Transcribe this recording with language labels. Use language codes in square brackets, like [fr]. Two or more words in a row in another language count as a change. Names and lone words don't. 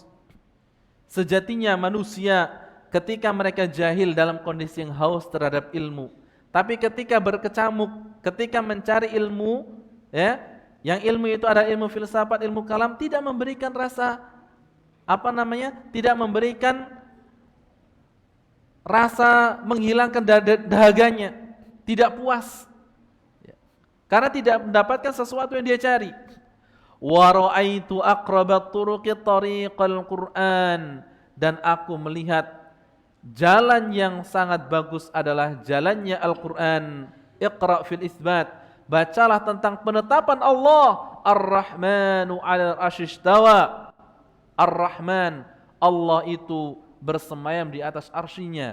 [id] Sejatinya manusia ketika mereka jahil dalam kondisi yang haus terhadap ilmu, tapi ketika berkecamuk, ketika mencari ilmu, ya, yang ilmu itu ada ilmu filsafat, ilmu kalam, tidak memberikan rasa tidak memberikan rasa, menghilangkan dahaganya, tidak puas, ya, karena tidak mendapatkan sesuatu yang dia cari. [ar] ورأيت أقرب الطرق طريق القرآن, [id] dan aku melihat jalan yang sangat bagus adalah jalannya Al-Quran. [ar] اقرأ في الإثبات, [id] bacalah tentang penetapan Allah. [ar] الرحمن على العرش استوى. [id] Ar-Rahman, Allah itu bersemayam di atas arsy-Nya.